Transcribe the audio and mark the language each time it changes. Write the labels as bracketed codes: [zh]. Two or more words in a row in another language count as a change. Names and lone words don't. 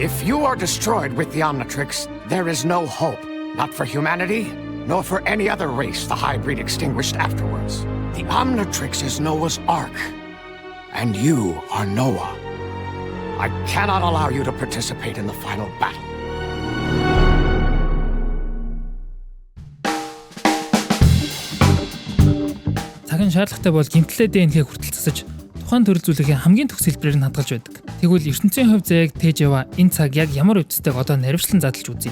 [en] If you are destroyed with the Omnitrix, there is no hope, not for humanity, nor for any other race the hybrid extinguished afterwards. The Omnitrix is Noah's Ark, and you are Noah. I cannot allow you to participate in the final battle. [mn] Цагийн шаардлагатай бол гэмтлээ ДНХ хүртэл засаж тухайн төрөл зүйлийн хамгийн төгс хэлбэрээр нь хадгалж байдаг. Тэгвэл ертөнцийн хувь заяаг тээж яваа энэ цаг яг ямар үдцтэйг одоо наривчлан задлж үзье.